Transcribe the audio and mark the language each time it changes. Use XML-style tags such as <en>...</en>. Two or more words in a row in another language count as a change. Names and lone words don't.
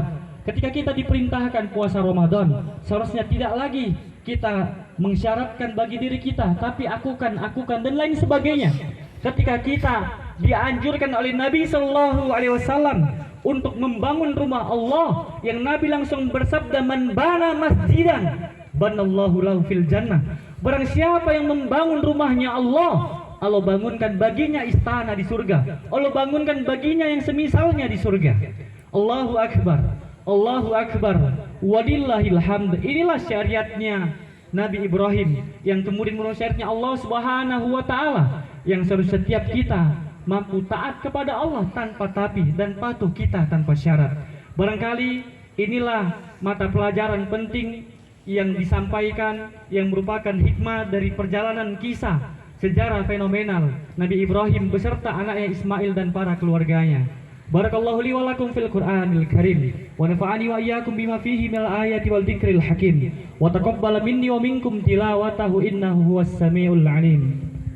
<id>Ketika kita diperintahkan puasa Ramadan, seharusnya tidak lagi kita mensyaratkan bagi diri kita, tapi akukan dan lain sebagainya. Ketika kita dianjurkan oleh Nabi</id> <ar>صلى الله عليه وسلم</ar> <id>untuk membangun rumah Allah, yang Nabi langsung bersabda,</id> <ar>من بنى مسجدا بنى الله له في الجنة.</ar> <id>Barang siapa yang membangun rumahnya Allah, Allah bangunkan baginya istana di surga. Allah bangunkan baginya yang semisalnya di surga.</id> <ar>الله أكبر، الله أكبر، ولله الحمد.</ar> <id>Inilah syariatnya Nabi Ibrahim, yang kemudian menurut syariatnya Allah</id> <ar>سبحانه وتعالى,</ar> <id>yang seharusnya setiap kita mampu taat kepada Allah tanpa tapi, dan patuh kita tanpa syarat. Barangkali inilah mata pelajaran penting yang disampaikan, yang merupakan hikmah dari perjalanan kisah sejarah fenomenal Nabi Ibrahim beserta anaknya Ismail dan para keluarganya.</id> <ar>بارك الله لي ولكم في القرآن الكريم، ونفعني وإياكم بما فيه من الآيات والذكر الحكيم، وتقبل مني ومنكم تلاوته إنه هو السميع العليم.</ar>